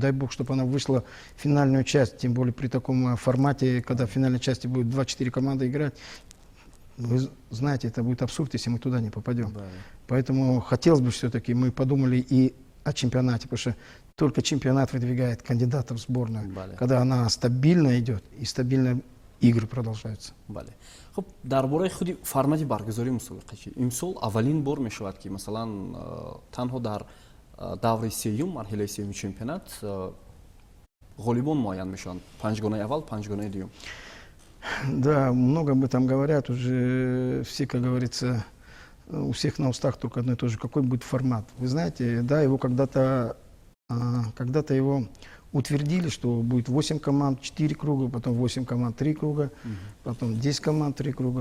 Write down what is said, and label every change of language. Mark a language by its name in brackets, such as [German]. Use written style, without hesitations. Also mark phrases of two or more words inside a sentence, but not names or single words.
[Russian] Дай бог, чтобы она вышла в финальную часть, тем более при таком формате, когда в финальной части будет 2-4 команды играть. Вы знаете, это будет абсурд, если мы туда не попадем. Да. Поэтому хотелось бы все-таки, мы подумали и о чемпионате, потому что только чемпионат выдвигает кандидатов в сборную, когда она стабильно идет и стабильно игры продолжаются. [Tajik] خب درباره خودی فرمت برگزاری مسابقه چی امسال اولین بار میشود که مثلا تنها در دور سوم مرحله سوم چمپیونات غالبان معین میشن 5 گانه اول 5 گانه دوم. [Russian] Да, много об этом говорят уже, все, как говорится, у всех на устах только одно и то же, какой будет формат. Вы знаете, да, его когда-то его утвердили, что будет 8 команд, 4 круга, потом 8 команд, 3 круга, потом 10 команд, 3 круга.